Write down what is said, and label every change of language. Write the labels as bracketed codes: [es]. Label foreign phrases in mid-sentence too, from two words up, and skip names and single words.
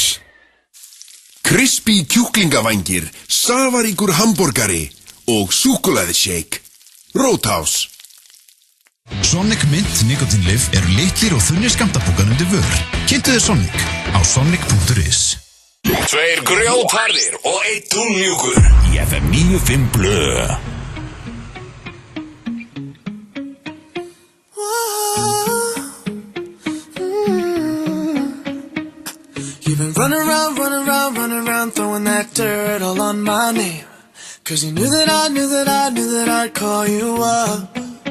[is] Crispy kjúklingavangir, safaríkur hamborgari og súkkulaðishake. Roadhouse. Sonic Mint Nikotinlyf eru litlir og þunnir skammtabókar undir vör. Kynntu þér Sonic á sonic.is. Tveir grjótharðir og einn túnmjúkur í FM 95 blöð. [en] You've been running around, throwing that dirt all on my name. 'Cause you knew that I'd call you up.